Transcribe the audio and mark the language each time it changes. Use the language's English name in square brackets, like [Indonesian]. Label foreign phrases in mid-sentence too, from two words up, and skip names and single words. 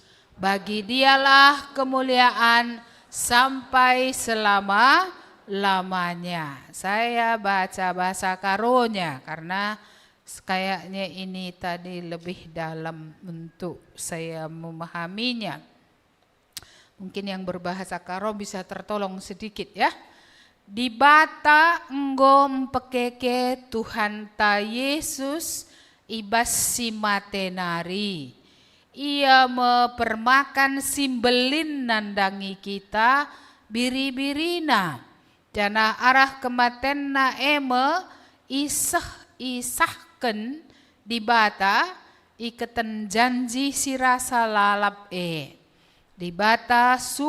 [Indonesian] Bagi Dialah kemuliaan sampai selama-lamanya. Saya baca bahasa Karonya karena kayaknya ini tadi lebih dalam untuk saya memahaminya. Mungkin yang berbahasa Karo bisa tertolong sedikit ya. [Batak Karo] Di bata enggo mpekeke Tuhan ta Yesus ibas si matenari. Ia mempermakan simbelin nandangi kita biri-birina. Jana arah kematen na eme isahken di bata iketen janji sirasa lalap Di bata